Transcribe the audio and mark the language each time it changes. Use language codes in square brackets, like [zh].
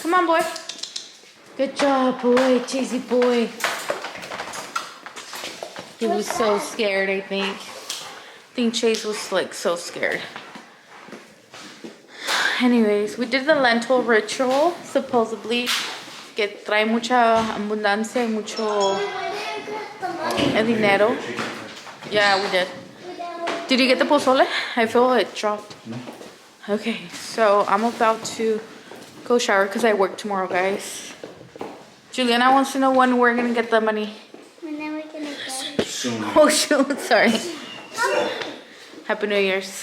[en] Come on, boy. Good job, boy. Cheesy boy. He was so scared, I think. I think Chase was like so scared. Anyways, we did the lentil ritual, supposedly. [es] que trae mucha abundancia y mucho dinero. [en] Yeah, we did. Did you get the pozole? I feel it dropped. No. Okay, so I'm about to go shower because I work tomorrow, guys. Juliana wants to know when we're gonna get the money. When are we gonna get it? Soon. Oh shoot, sorry. Happy New Year's.